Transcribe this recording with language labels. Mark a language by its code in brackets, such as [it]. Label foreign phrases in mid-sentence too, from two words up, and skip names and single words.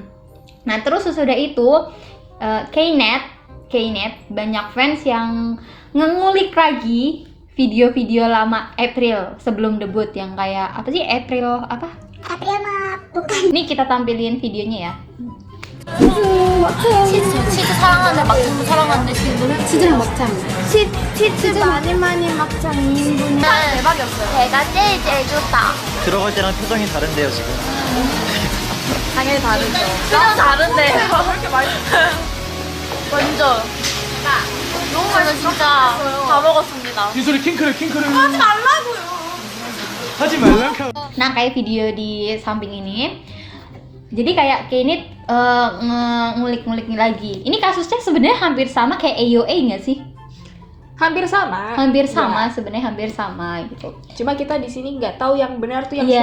[id] Nah terus sesudah itu Knet banyak fans yang ngulik lagi video-video lama April sebelum debut yang kayak apa sih April mah bukan. Nih kita tampilin videonya ya. [ko] 치즈 사랑하는데 막창도 사랑하는데 지금 치즈를 먹자. 치즈 많이 먹자 2인분. 대박이었어요. 제가 제일 좋다. 들어갈 때랑 표정이 다른데요 지금. 당연히 다르죠. 표정 다른데요. 왜 이렇게 맛있어요? 완전. 너무 맛있어 진짜. 다 먹었습니다. 진솔이 킹크를. 하지 말라고요. 하지 말라고. [id] Nah kayak video di samping ini, jadi kayak Knet ngulik-ngulik lagi. Ini kasusnya sebenarnya hampir sama kayak AOA nggak sih? Hampir sama. Sebenarnya hampir sama gitu. Cuma kita di sini nggak tahu yang benar tuh yang